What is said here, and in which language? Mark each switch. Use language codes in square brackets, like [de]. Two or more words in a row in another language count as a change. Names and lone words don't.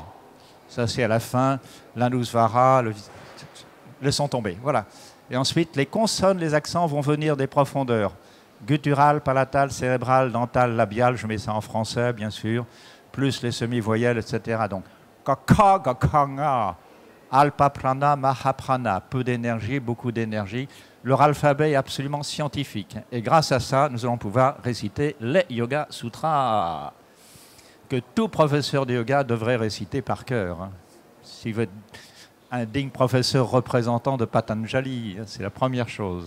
[fr] Ça c'est à la fin, l'Anusvara, le son tombé. Voilà. Et ensuite, les consonnes, les accents vont venir des profondeurs. Guttural, palatal, cérébral, dental, labial, je mets ça en français, bien sûr, plus les semi-voyelles, etc. Donc, kaka, [sa] gakanga, alpa prana, mahaprana, [fr] peu d'énergie, beaucoup d'énergie. Leur alphabet est absolument scientifique. Et grâce à ça, nous allons pouvoir réciter les Yoga Sutras, que tout professeur de yoga devrait réciter par cœur. Si vous êtes un digne professeur représentant de Patanjali, c'est la première chose.